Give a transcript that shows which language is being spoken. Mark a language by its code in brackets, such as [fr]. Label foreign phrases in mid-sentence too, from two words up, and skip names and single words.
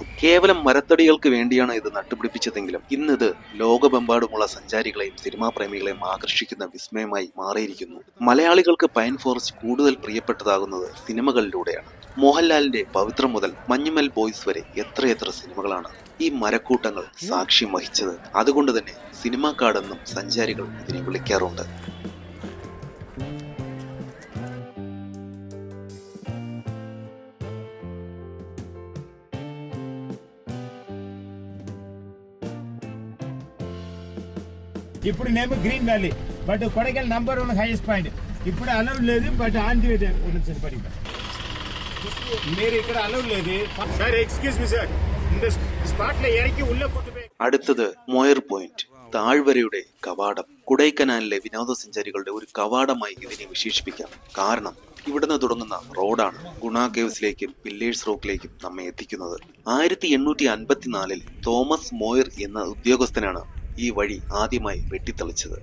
[ml] കേവലം മരത്തടികൾക്ക് വേണ്ടിയാണ് ഇത് നട്ടുപിടിപ്പിച്ചതെങ്കിലും ഇന്നിത് ലോകമെമ്പാടുമുള്ള സഞ്ചാരികളെയും സിനിമാ പ്രേമികളെയും ആകർഷിക്കുന്ന വിസ്മയമായി മാറിയിരിക്കുന്നു. മലയാളികൾക്ക് [en] pine forest [ml] കൂടുതൽ പ്രിയപ്പെട്ടതാകുന്നത് സിനിമകളിലൂടെയാണ്. മോഹൻലാലിന്റെ പവിത്രം മുതൽ മഞ്ഞുമൽ ബോയ്സ് വരെ എത്രയെത്ര സിനിമകളാണ് ഈ മരക്കൂട്ടങ്ങൾ സാക്ഷ്യം വഹിച്ചത്. അതുകൊണ്ട് തന്നെ സിനിമാ കാടെന്നും സഞ്ചാരികൾ ഇതിനെ വിളിക്കാറുണ്ട്. [en] ఇప్పుడు name Green Valley but Kodaikanal number 1 highest point. [te] ఇప్పుడు అలౌడ్ లేదు [en] but on the way [te] ఉందని పడి మీరు ఇక్కడ అలౌడ్ లేదు సార్. [en] excuse me sir, [ta] இந்த ஸ்பாட்ல இறக்கி உள்ள போட்டு போய். [ml] അടുത്തത് മോയർ പോയിന്റ്, താഴ്വരയുടെ കവാടം. കൊടൈക്കനാലിലെ വിനോദസഞ്ചാരികളുടെ ഒരു കവാടമായി ഇതിനെ വിശേഷിപ്പിക്കാം. കാരണം ഇവിടുന്ന് തുടങ്ങുന്ന റോഡാണ് ഗുണ കേവ്സിലേക്കും പില്ലേഴ്സ് റോക്കിലേക്കും നമ്മെ എത്തിക്കുന്നത്. 1854 തോമസ് മോയർ എന്ന ഉദ്യോഗസ്ഥനാണ് ഈ വഴി ആദ്യമായി വെട്ടിത്തെളിച്ചത്.